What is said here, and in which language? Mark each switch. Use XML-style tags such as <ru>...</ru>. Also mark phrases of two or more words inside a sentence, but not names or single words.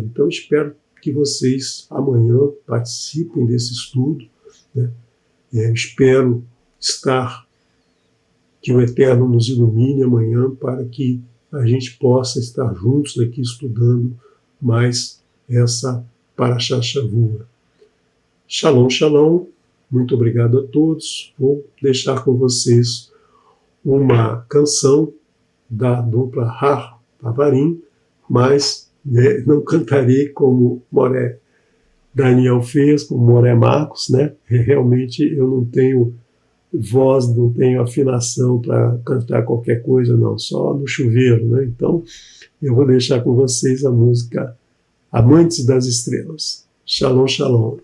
<pt>Então, espero que vocês amanhã participem desse estudo, né? Espero que o Eterno nos ilumine amanhã para que a gente possa estar juntos aqui estudando mais essa</pt> <he>פרשת שבוע. שלום, שלום.</he> <pt>Muito obrigado a todos. Vou deixar com vocês uma canção da dupla Har Pavarim, mas não cantarei como Moré Daniel fez, como Moré Marcos, né? Realmente eu não tenho voz, não tenho afinação para cantar qualquer coisa, não, só no chuveiro, né? Então, eu vou deixar com vocês a música Amantes das Estrelas.</pt> <he>שלום, שלום.</he>